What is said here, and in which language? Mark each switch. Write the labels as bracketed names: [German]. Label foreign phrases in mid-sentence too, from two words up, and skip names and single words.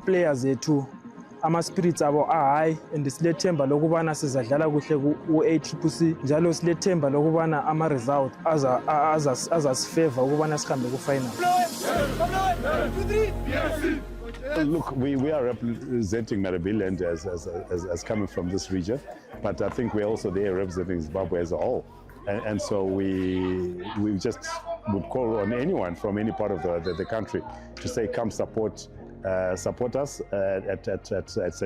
[North Ndebele] players ethu ama spirits abo high, and silethemba lokubana sizadlala kuhle ku Accc njalo silethemba lokubana ama result azasifavor ukubana sihambe ku final. [English] Look, we are representing Maribiland as coming from this region, but I think we're also there representing Zimbabwe as a whole. And so we just would call on anyone from any part of the country to say, come support us at St.